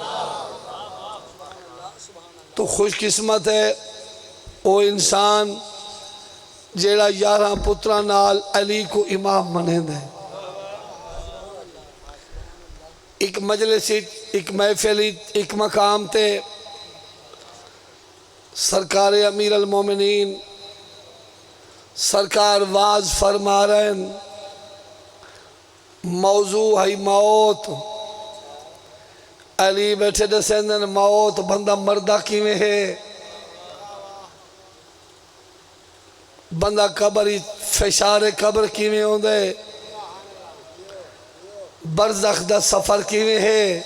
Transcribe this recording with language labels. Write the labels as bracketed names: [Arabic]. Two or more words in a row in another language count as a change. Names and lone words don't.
[Urdu] تو خوش قسمت ہے وہ انسان [Punjabi] ਜਿਹੜਾ 11 ਪੁੱਤਰਾਂ ਨਾਲ ਅਲੀ ਕੋ ਇਮਾਮ ਮੰਨੇਂਦਾ ਹੈ। [Urdu] ایک مجلس، ایک محفل، ایک مقام تے سرکار امیر المومنین سرکار وعظ فرما رہے ہیں، موضوع ہے موت. [Punjabi] ਅਲੀ ਬੈਠੇ ਦਸੇਂਦਨ ਮੌਤ ਬੰਦਾ ਮਰਦਾ ਕਿਵੇਂ ਹੈ, ਬੰਦਾ ਕਬਰ ਫ਼ਿਸ਼ਾਰੇ ਕਬਰ ਕਿਵੇਂ ਹੋਂਦਾ ਹੈ, ਬਰਜ਼ਖ਼ ਦਾ ਸਫ਼ਰ ਕਿਵੇਂ ਹੈ।